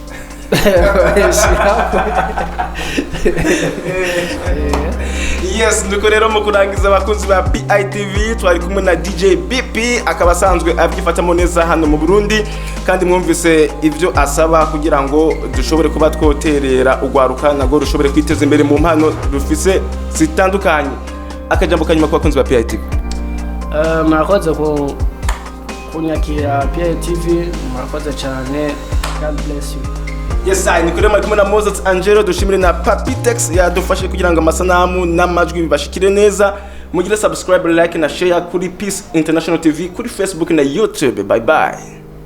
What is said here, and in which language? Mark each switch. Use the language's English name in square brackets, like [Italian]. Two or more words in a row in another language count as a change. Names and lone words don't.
[Rundi] Yes, nuko rero mu kurangiza abakunzi ba PITV twari kumwe na DJ BP, akaba asanzwe abyifatamo neza hano mu Burundi, kandi mwumvise ivyo asaba kugira ngo dushobore kuba twoterera ugwaruka nago rushobore kwiteza imbere mu mpano rufise zitandukanye. Akajambo kanyuma ku bakunzi ba PITV. Murakoze kunyakira PITV, murakoze cyane. [English] God bless you. [Rundi] Yes, I nikore mari kumwe na Moses Angelo, dushimire na Papitex yadufashe kugira ngo amasanamu n'amajwi bibashikire neza. Mugire subscribe, like na share kuri Peace International TV kuri Facebook na YouTube. [English] Bye bye.